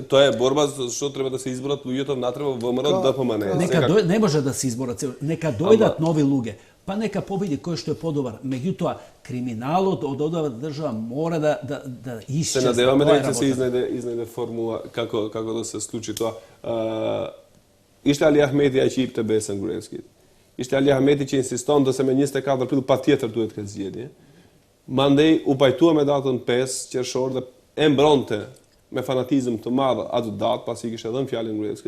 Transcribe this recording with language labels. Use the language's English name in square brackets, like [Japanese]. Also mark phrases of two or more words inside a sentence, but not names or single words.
[Macedonian] Тоа е борба што треба да се изборат луѓето внатре во ВМРО, ДПМН. Не може да се изборат. Нека дојдат нови луѓе. Па нека победи кој што е подобар. Меѓутоа, криминалот од оваа држава мора да исчезне. Се надеваме дека се изнајде формула како да се случи тоа. [Albanian] Ishte Ali Ahmeti ai që jepte besën Gruevskit. Ishte Ali Ahmeti që insiston se me 24 prill patjetër duhet këtë zgjedhje. Mandej u pajtua me datën 5 qershor dhe e mbronte me fanatizëm të madh atë datë, pasi kishte dhënë fjalën Gruevskit.